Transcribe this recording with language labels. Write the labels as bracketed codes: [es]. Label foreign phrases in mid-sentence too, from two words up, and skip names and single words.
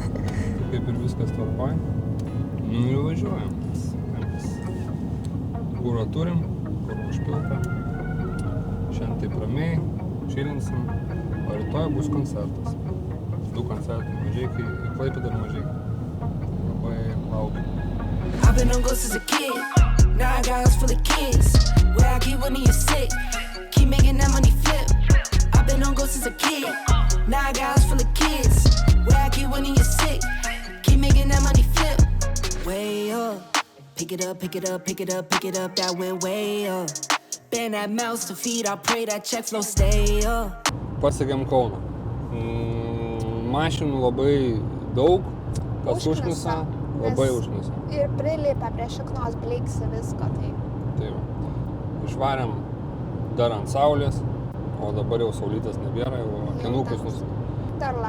[lt] Kaip ir viskas tvarkoj. Ir važiuojam. Kuro turim, kur užpilta. Šiandien taip ramiai, čilinsim, o rytoj bus koncertas. 2 koncertai, Mažeikiai ir Klaipėda ir Mažeikiai. Labai laukiu. [en] I've been on ghosts as a kid, now I got house full of kids. Where I keep when you're sick, keep making that money flip. I've been on ghosts as a kid, now I got house full of kids. Where I keep when you're sick, keep making that money flip. Way up, pick it up, that went way up. Bend that mouse to feed, I pray that check flow stay up. [lt] Pasiekėm Kauną. Mašinų labai daug, kas užknisa, labai užknisa. Ir prilipę prie šiknos bleiksi visko, tai. Taip. Išvarėm dar ant saulės, o dabar jau saulytės nebėra, jau akinukus nusipirkėm.